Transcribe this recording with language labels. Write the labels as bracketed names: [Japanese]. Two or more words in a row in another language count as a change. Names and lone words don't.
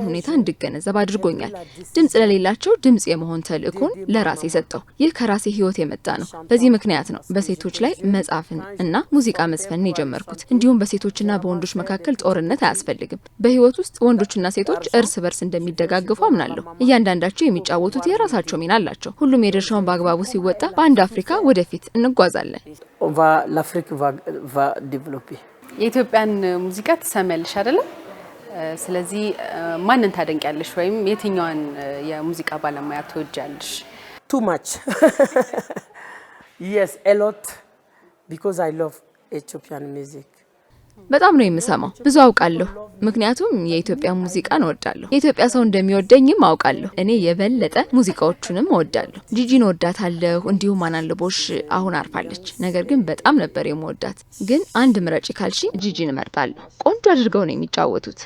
[Amharic] ሁኔታ እንድገነዘብ አድርጎኛል። ድምጽ ለሌላቸው ድምጽ የመሆን ተልእኮን ለራሴ ሰጠው። ይህ ከራሴ ህይወት የመጣ ነው። በዚህ ምክንያት ነው በሴቶች ላይ መጻፍን እና ሙዚቃ መዝፈንን የጀመርኩት። እንዲሁም በሴቶችና በወንዶች መካከል ጦርነት አያስፈልግም። በህይወት ውስጥ ወንዶችና ሴቶች እርስ በርስ እንደሚደጋግፉ አምናለሁ። እያንዳንዳቸው የሚጫወቱት የራሳቸው ሚና አላቸው። ሁሉም የድርሻውን በአግባቡ ሲወጣ በአንድ አፍሪካ ወደፊት እንጓዛለን። [French] L'Afrique va développer. [Amharic] የኢትዮጵያን ሙዚቃ ትሰማለሽ አይደለ? ስለዚህ ማንን ታደንቂያለሽ ወይም የትኛውን የሙዚቃ ባለሙያ ትወጃለሽ? [English] Too much. Yes, a lot because I love Ethiopian music. [Amharic] በጣም ነው የምሰማው፣ ብዙ አውቃለሁ። ምክንያቱም የኢትዮጵያ ሙዚቃን እወዳለሁ። የኢትዮጵያ ሰው እንደሚወደኝም አውቃለሁ። እኔ የበለጠ ሙዚቃዎቹንም እወዳለሁ። ጂጂን እወዳታለሁ፣ እንዲሁም አናልቦሽ አሁን አርፋለች። ነገር ግን በጣም ነበር የምወዳት። ግን አንድ ምረጪ ካልሽ ጂጂን እመርጣለሁ። ቆንጆ አድርገው ነው የሚጫወቱት።